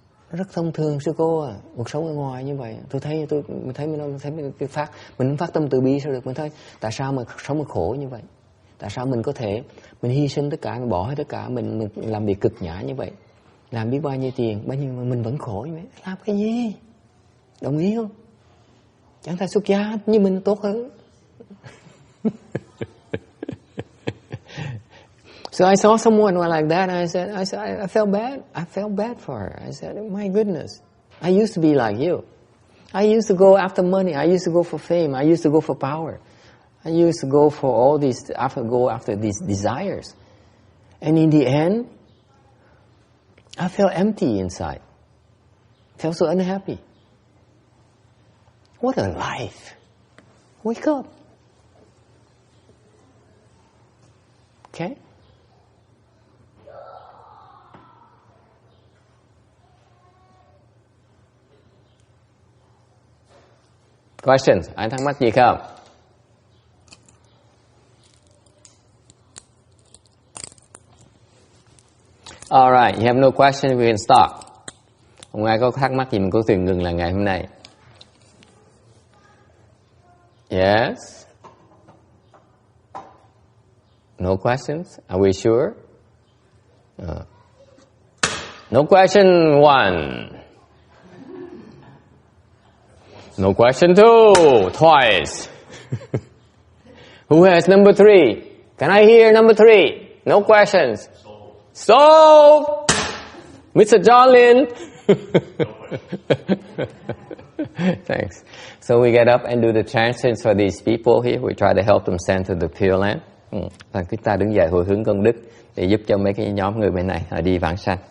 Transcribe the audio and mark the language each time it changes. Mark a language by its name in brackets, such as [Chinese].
[Vietnamese] Rất thông thường sư cô à, cuộc sống ở ngoài như vậy. Mình thấy mình phát tâm từ bi sao được? Mình thấy tại sao mà sống mà khổ như vậy? Tại sao mình có thể mình hy sinh tất cả, mình bỏ hết tất cả, mình làm việc cực nhã như vậy, làm biết bao nhiêu tiền, bao nhiêu mà mình vẫn khổ như vậy? Làm cái gì? Đồng ý không? Chẳng phải xuất gia như mình tốt hơn. [English] So I saw someone like that, and I said, I felt bad. I felt bad for her. I said, my goodness, I used to be like you. I used to go after money. I used to go for fame. I used to go for power. I used to go for all these, after these desires. And in the end, I felt empty inside. I felt so unhappy. What a life. Wake up. Okay? Questions? [Vietnamese] Ai thắc mắc gì không? [English] All right, you have no question, we can stop. [Vietnamese] Không ai có thắc mắc gì mình có thể ngừng là ngày hôm nay. [English] Yes? No questions? Are we sure? No question one. No question two. Twice. Who has number three? Can I hear number three? No questions. Solved. Mr. John Lin. Thanks. So we get up and do the translations for these people here. We try to help them send to the Pureland. [Vietnamese] Và chúng ta đứng dậy hồi hướng công đức để giúp cho mấy cái nhóm người bên này họ đi vãng sanh.